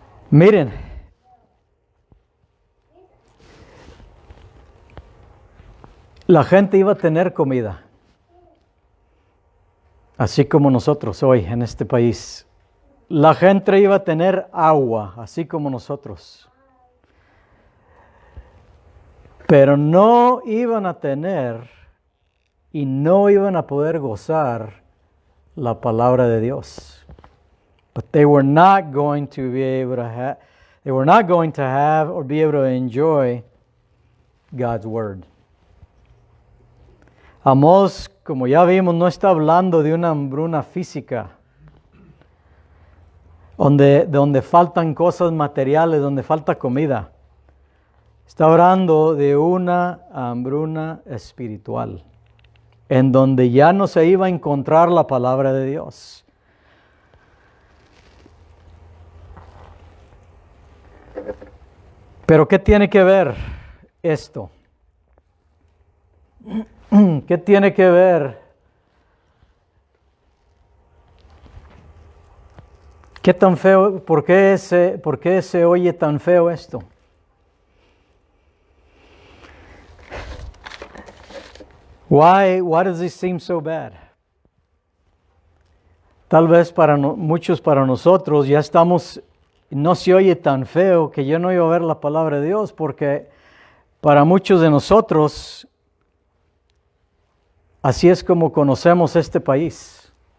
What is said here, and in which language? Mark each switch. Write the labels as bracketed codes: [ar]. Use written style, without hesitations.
[es] Miren, la gente iba a tener comida, así como nosotros hoy en este país. La gente iba a tener agua, así como nosotros. Pero no iban a tener y no iban a poder gozar la palabra de Dios. [en] But they were not going to be able to have, they were not going to have or be able to enjoy God's word. [es] Amós, como ya vimos, no está hablando de una hambruna física, donde faltan cosas materiales, donde falta comida. Está hablando de una hambruna espiritual, en donde ya no se iba a encontrar la palabra de Dios. Pero ¿qué tiene que ver esto? ¿Qué tiene que ver? ¿Qué tan feo? ¿Por qué se oye tan feo esto? [en] Why does this seem so bad? [es] Tal vez muchos para nosotros ya no se oye tan feo que yo no iba a ver la palabra de Dios, porque para muchos de nosotros así es como conocemos este país.